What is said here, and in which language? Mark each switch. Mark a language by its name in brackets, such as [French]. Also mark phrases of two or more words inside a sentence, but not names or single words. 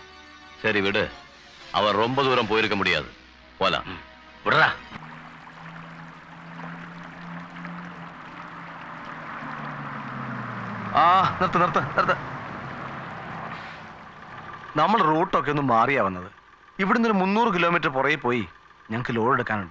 [Tamil] சரி விடு, அவன் ரொம்ப தூரம் போயிருக்க முடியாது. போலாம். [Malayalam] വിടറാ. ആ നിർത്ത് നിർത്ത് നിർത്ത്. നമ്മൾ റൂട്ടൊക്കെ ഒന്ന് മാറിയാ വന്നത്. ഇവിടുന്ന് ഒരു 300 കിലോമീറ്റർ പുറകെ പോയി ഞങ്ങൾക്ക് ലോഡ് എടുക്കാനുണ്ട്.